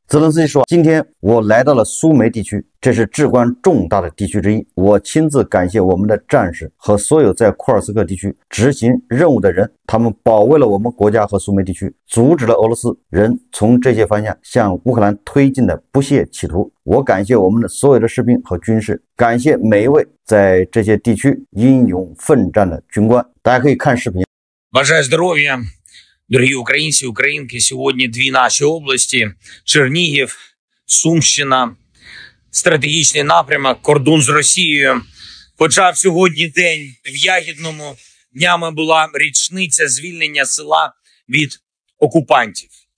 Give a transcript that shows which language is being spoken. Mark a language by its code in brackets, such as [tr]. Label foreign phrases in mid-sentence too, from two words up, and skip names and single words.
[zh] 泽连斯基说，今天我来到了苏梅地区，这是至关重大的地区之一，我亲自感谢我们的战士和所有在库尔斯克地区执行任务的人，他们保卫了我们国家和苏梅地区，阻止了俄罗斯人从这些方向向乌克兰推进的不懈企图。我感谢我们的所有的士兵和军士，感谢每一位在这些地区英勇奋战的军官。大家可以看视频。 [uk] Бажаю здоров'я, дорогі українці, українки. Сьогодні дві наші області – Чернігів, Сумщина, стратегічний напрямок, кордон з Росією. Почав сьогодні день в Ягідному. Днями була річниця звільнення села від окупантів.